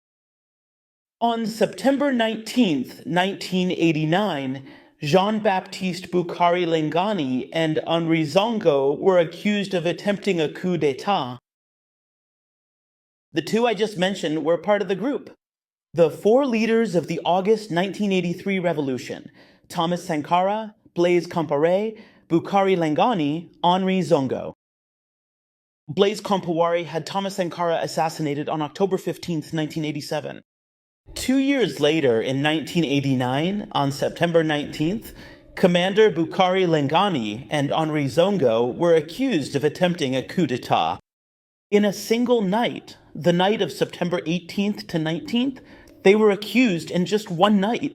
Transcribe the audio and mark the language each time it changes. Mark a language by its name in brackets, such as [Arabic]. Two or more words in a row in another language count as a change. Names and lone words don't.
[English] On September 19th, 1989, Jean-Baptiste Boukari Lengani and Henri Zongo were accused of attempting a coup d'etat. The two I just mentioned were part of the group. The four leaders of the August 1983 revolution, Thomas Sankara, Blaise Compaoré, Boukari Lengani, Henri Zongo. Blaise Compaoré had Thomas Sankara assassinated on October 15, 1987. 2 years later, in 1989, on September 19th, Commander Bukari Lengani and Henri Zongo were accused of attempting a coup d'etat. In a single night, the night of September 18th to 19th, they were accused in just one night.